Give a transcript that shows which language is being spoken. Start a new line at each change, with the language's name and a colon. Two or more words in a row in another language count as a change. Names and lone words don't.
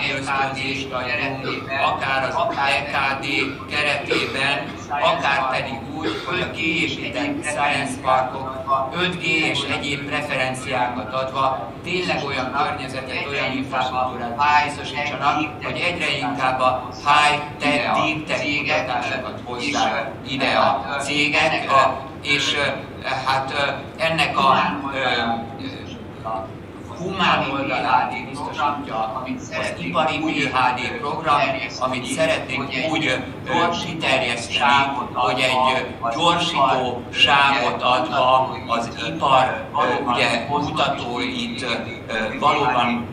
Hungarian: ösztönzést adjunk, akár az EKD keretében, akár pedig úgy, hogy a kiépített
English: science parkok
Hungarian: 5G és egyéb preferenciákat adva tényleg olyan környezetet, olyan infrastruktúrát biztosítsanak, hogy egyre inkább a
English: high-tech, deep-tech
Hungarian: kutatásokat hozzák ide a cégek, és ennek a humán oldalát biztosítja az ipari PhD program, amit szeretnénk úgy kiterjeszteni, hogy egy gyorsító sávot adva az ipar kutatóit valóban